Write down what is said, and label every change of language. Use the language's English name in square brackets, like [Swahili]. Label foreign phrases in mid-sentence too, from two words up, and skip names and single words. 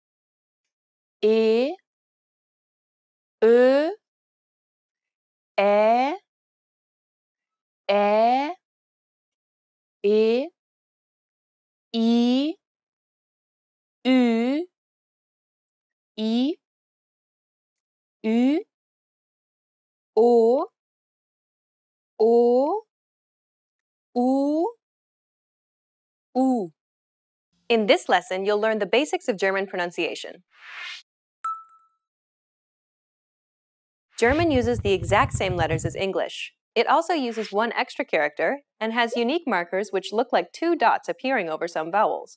[German] E, Ö, Ä, Ä, E, I, Ü, I, Ü, O, O, U, U. [English] In this lesson, you'll learn the basics of German pronunciation. German uses the exact same letters as English. It also uses one extra character and has unique markers which look like two dots appearing over some vowels.